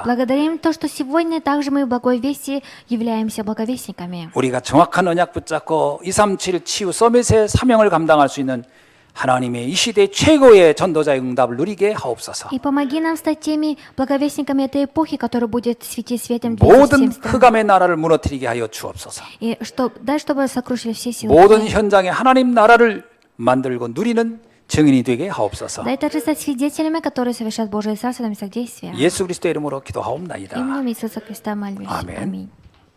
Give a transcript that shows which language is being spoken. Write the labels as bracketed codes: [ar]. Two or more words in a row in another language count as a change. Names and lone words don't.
[ru] Благодарим то, что сегодня также мы в Благой Вести являемся благовестниками. [ko] 우리가 정확한 언약 붙잡고 237 치유 서밋의 사명을 감당할 수 있는 하나님의 이 시대 최고의 전도자의 응답을 누리게 하옵소서. [ru] И помоги нам стать теми благовестниками этой эпохи, который будет светить светом для 모든 всем странам. [ko] 흑암의 나라를 무너뜨리게 하여 주옵소서. [ru] И дай, чтобы сокрушили все силы. [ko] 모든 현장에 하나님 나라를 만들고 누리는 증인이 되게 하옵소서. [ru] Дай также стать свидетелями, которые совершат Божие Царство на местах действия. [ko] 예수 그리스도의 이름으로 기도하옵나이다. [ru] Именем Иисуса Христа молюсь. Аминь. Аминь.